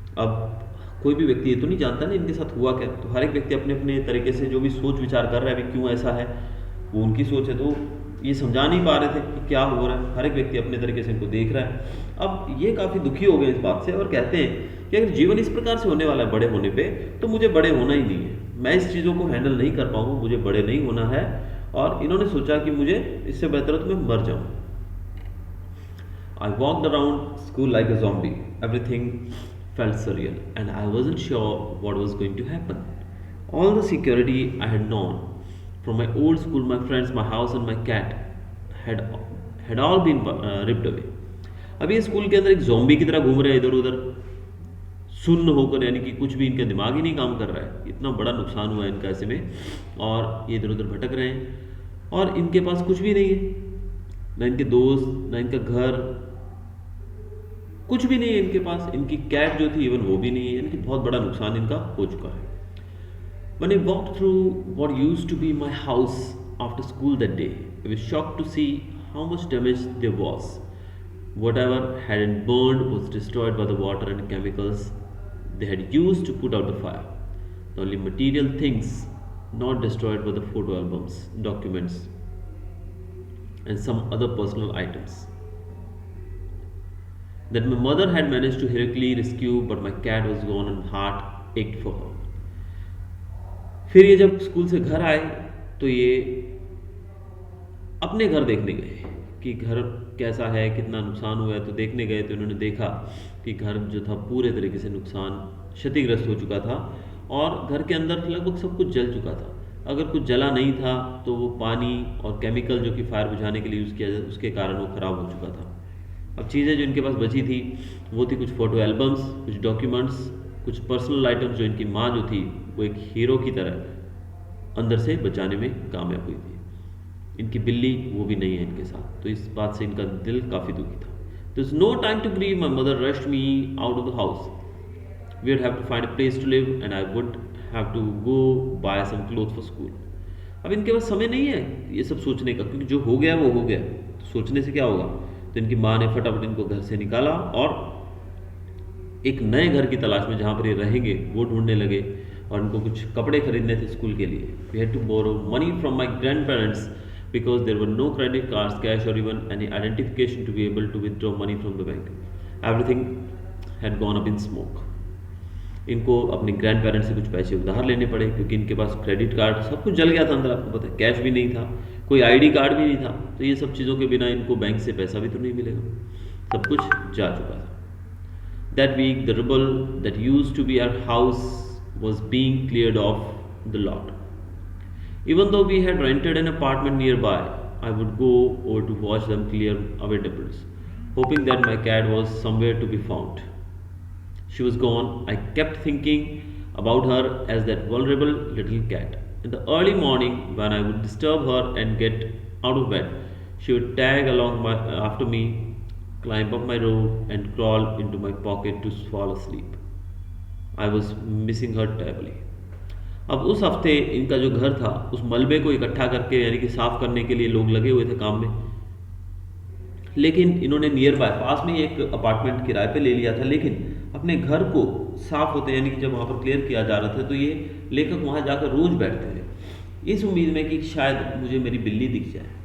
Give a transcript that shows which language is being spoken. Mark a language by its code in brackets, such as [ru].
[hi] अब कोई भी व्यक्ति ये तो नहीं जानता ना इनके साथ हुआ क्या, तो हर एक व्यक्ति अपने अपने तरीके से जो भी सोच विचार कर रहा है अभी क्यों ऐसा है, वो उनकी सोच है, तो ये समझा नहीं पा रहे थे कि क्या हो रहा है। हर एक व्यक्ति अपने तरीके से इनको देख रहा है। अब ये काफ़ी दुखी हो गए इस बात से और कहते हैं कि अगर जीवन इस प्रकार से होने वाला है बड़े होने पे, तो मुझे बड़े होना ही नहीं है, मैं इस चीज़ों को हैंडल नहीं कर पाऊँगा, मुझे बड़े नहीं होना है। और इन्होंने सोचा कि मुझे इससे बेहतर तो मैं मर जाऊँ। [en] I walked around school like a zombie. Everything felt surreal, and I wasn't sure what was going to happen. All the security I had known from my old school, my friends, my house, and my cat had all been ripped away. [hi] अब ये school के अंदर एक zombie की तरह घूम रहे हैं इधर उधर, सुन्न होकर, यानी कि कुछ भी इनका दिमाग ही नहीं काम कर रहा है। इतना बड़ा नुकसान हुआ है इनका ऐसे में, और ये इधर उधर भटक रहे हैं और इनके पास कुछ भी नहीं है, ना इनके दोस्त, ना इनका घर, कुछ भी नहीं है इनके पास। इनकी कैट जो थी इवन वो भी नहीं है, यानी कि बहुत बड़ा नुकसान इनका हो चुका है। [en] When I walked through what used to be my house after school that day, I was shocked to see how much damage there was. Whatever hadn't burned was destroyed by the water and chemicals they had used to put out the fire. The only material things not destroyed were the photo albums, documents, and some other personal items that my mother had managed to heroically rescue, but my cat was gone and heart ached for her. [hi] फिर ये जब school से घर आए तो ये अपने घर देखने गए कि घर कैसा है, कितना नुकसान हुआ है। तो देखने गए तो इन्होंने देखा कि घर जो था पूरे तरीके से नुकसान, क्षतिग्रस्त हो चुका था और घर के अंदर लगभग सब कुछ जल चुका था। अगर कुछ जला नहीं था तो वो पानी और केमिकल जो कि फायर बुझाने के लिए यूज़ किया जाता उसके कारण वो ख़राब हो चुका था। अब चीज़ें जो इनके पास बची थी वो थी कुछ फ़ोटो एल्बम्स, कुछ डॉक्यूमेंट्स, कुछ पर्सनल आइटम्स जो इनकी माँ जो थी वो एक हीरो की तरह अंदर से बचाने में कामयाब हुई थी। इनकी बिल्ली वो भी नहीं है इनके साथ, तो इस बात से इनका दिल काफ़ी दुखी था। [en] There was no time to grieve. My mother rushed me out of the house. We would have to find a place to live and I would have to go buy some clothes for school. [hi] अब इनके पास समय नहीं है ये सब सोचने का, क्योंकि जो हो गया वो हो गया, तो सोचने से क्या होगा। तो इनकी माँ ने फटाफट इनको घर से निकाला और एक नए घर की तलाश में जहाँ पर ये रहेंगे वो ढूंढने लगे और इनको कुछ कपड़े खरीदने थे स्कूल के लिए। [en] We had to borrow money from my grandparents because there were no credit cards, cash or even any identification to be able to withdraw money from the bank. Everything had gone up in smoke. [hi] इनको अपने grand parents से कुछ पैसे उधार लेने पड़े क्योंकि इनके पास क्रेडिट कार्ड सब कुछ जल गया था अंदर, आपको पता है, कैश भी नहीं था, कोई आईडी कार्ड भी नहीं था। तो ये सब चीज़ों के बिना इनको बैंक से पैसा भी तो नहीं मिलेगा, सब कुछ जा चुका था। [en] That week, the rubble that used to be our house was being cleared off the lot. Even though we had rented an apartment nearby, I would go over to watch them clear away debris, hoping that my cat was somewhere to be found. She was gone. I kept thinking about her as that vulnerable little cat. In the early morning, when I would disturb her and get out of bed, she would tag along after me, climb up my robe, and crawl into my pocket to fall asleep. I was missing her terribly. [hi] अब उस हफ्ते इनका जो घर था उस मलबे को इकट्ठा करके यानी कि साफ़ करने के लिए लोग लगे हुए थे काम में। लेकिन इन्होंने नियर बाय पास में ही एक अपार्टमेंट किराए पे ले लिया था, लेकिन अपने घर को साफ़ होते यानी कि जब वहाँ पर क्लियर किया जा रहा था तो ये लेखक वहाँ जाकर रोज़ बैठते थे इस उम्मीद में कि शायद मुझे मेरी बिल्ली दिख जाए।